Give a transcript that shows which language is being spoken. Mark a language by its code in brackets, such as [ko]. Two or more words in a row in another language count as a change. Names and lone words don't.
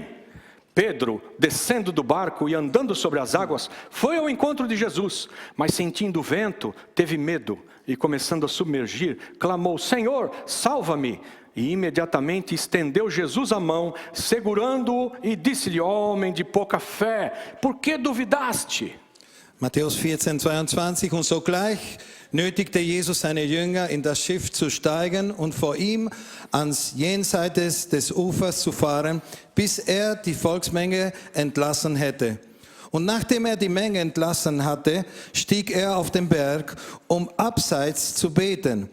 [pt] Pedro, descendo do barco e andando sobre as águas, foi ao encontro de Jesus, mas sentindo o vento, teve medo e, começando a submergir, clamou: Senhor, salva-me! E imediatamente estendeu Jesus a mão, segurando-o, e disse-lhe: homem de pouca fé, por que duvidaste? [de] Matthäus 14:22, und sogleich nötigte Jesus seine Jünger, in das Schiff zu steigen und vor ihm ans Jenseits des Ufers zu fahren, bis er die Volksmenge entlassen hätte. Und nachdem er die Menge entlassen hatte, stieg er auf den Berg, um abseits zu beten.